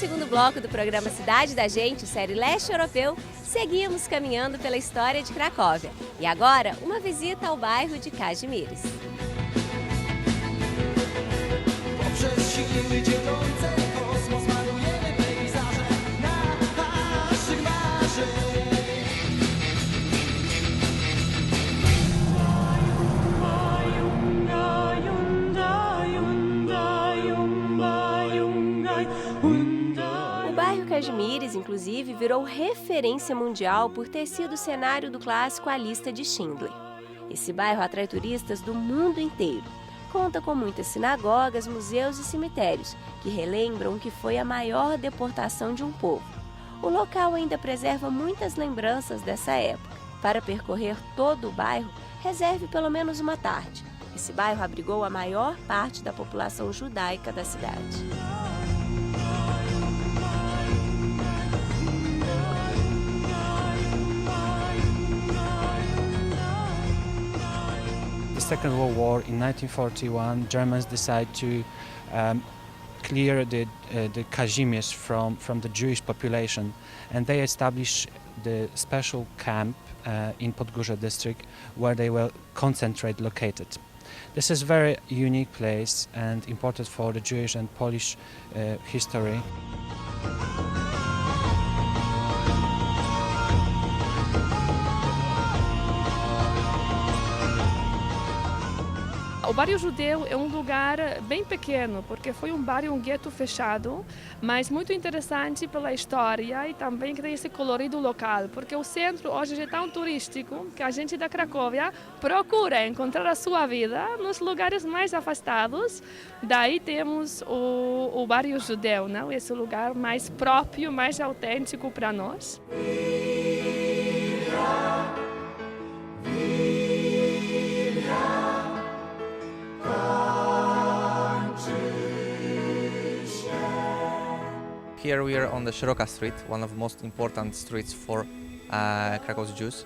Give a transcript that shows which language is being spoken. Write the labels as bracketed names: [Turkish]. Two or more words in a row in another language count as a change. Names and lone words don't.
[Portuguese] bloco do programa Cidade da Gente, série Leste Europeu, seguimos caminhando pela história de Cracóvia. E agora, uma visita ao bairro de Kazimierz. [Polish] Poprzez siły dzielące kosmos malujemy pejzaże naszych marzeń. [Portuguese] O bairro Kazimierz, inclusive, virou referência mundial por ter sido cenário do clássico A Lista de Schindler. Esse bairro atrai turistas do mundo inteiro. Conta com muitas sinagogas, museus e cemitérios, que relembram o que foi a maior deportação de um povo. O local ainda preserva muitas lembranças dessa época. Para percorrer todo o bairro, reserve pelo menos uma tarde. Esse bairro abrigou a maior parte da população judaica da cidade. [English] The Second World War in 1941, Germans decided to clear the Kazimierz from the Jewish population, and they established the special camp in Podgórze district where they were concentrated located. This is a very unique place and important for the Jewish and Polish history. [Portuguese] O bairro judeu é um lugar bem pequeno, porque foi um bairro, um gueto fechado, mas muito interessante pela história e também tem esse colorido local, porque o centro hoje é tão turístico que a gente da Cracóvia procura encontrar a sua vida nos lugares mais afastados. Daí temos o bairro judeu, não? Esse lugar mais próprio, mais autêntico para nós. [English] Here we are on the Szeroka Street, one of the most important streets for Krakow's Jews.